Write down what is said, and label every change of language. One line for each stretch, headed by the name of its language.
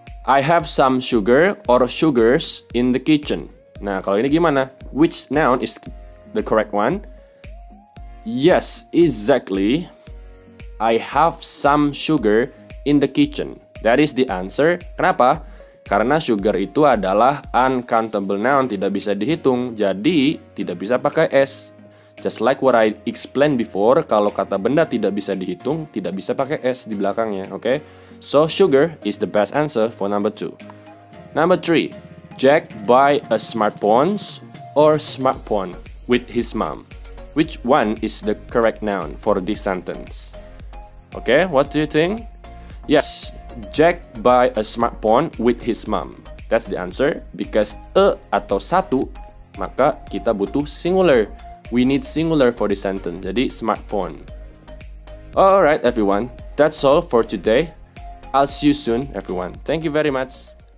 English: I have some sugar or sugars in the kitchen.
Indonesian: Nah, kalau ini gimana?
English: Which noun is the correct one? Yes, exactly. I have some sugar in the kitchen. That is the answer.
Indonesian: Kenapa? Karena sugar itu adalah uncountable noun, tidak bisa dihitung, jadi tidak bisa pakai S.
English: Just like what I explained before,
Indonesian: kalau kata benda tidak bisa dihitung, tidak bisa pakai S di belakangnya, okay?
English: So sugar is the best answer for number 2. Number 3, Jack buy a smartphone or smartphone with his mom. Which one is the correct noun for this sentence? Okay, what do you think? Yes, Jack buy a smartphone with his mom. That's the answer.
Indonesian: Because a atau satu, maka kita butuh singular.
English: We need singular for the sentence.
Indonesian: Jadi smartphone.
English: Alright everyone, that's all for today. I'll see you soon everyone. Thank you very much.